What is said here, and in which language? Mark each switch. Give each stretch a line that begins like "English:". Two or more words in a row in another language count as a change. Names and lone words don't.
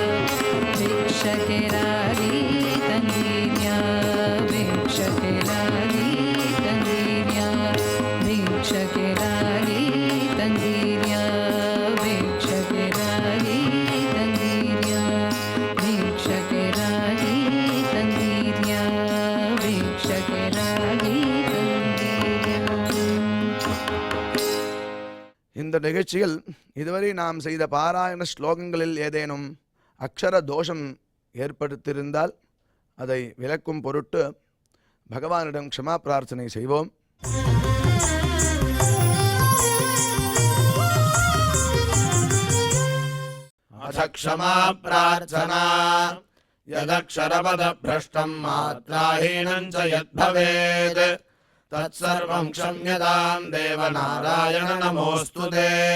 Kannada: ಭಿಕ್ಷಕೆ ರಾಗಿ ತಂದಿರ್ಯಾ ಭಿಕ್ಷಕೆ ರಾಗಿ ತಂದಿರ್ಯಾ ಭಿಕ್ಷಕೆ ರಾಗಿ ತಂದಿರ್ಯಾ ಭಿಕ್ಷಕೆ ರಾಗಿ ತಂದಿರ್ಯಾ ಭಿಕ್ಷಕೆ ರಾಗಿ ತಂದಿರ್ಯಾ ಭಿಕ್ಷಕೆ ರಾಗಿ ತಂದಿರ್ಯಾ.
Tamil: இந்த நிகழ்ச்சியில் இதுவரை நாம் செய்த பாராயண ஸ்லோகங்களில் ஏதேனும் அக்ஷர தோஷம் ஏற்படுத்தியிருந்தால் அதை விளக்கும் பொருட்டு பகவானிடம் க்ஷமா பிரார்த்தனை செய்வோம்.
Sanskrit: अथ क्षमा प्रार्थना यदक्षरपदभ्रष्टं मात्राहीनं च यद्भवेत् तत्सर्वं क्षम्यतां देवनारायण नमोऽस्तु ते।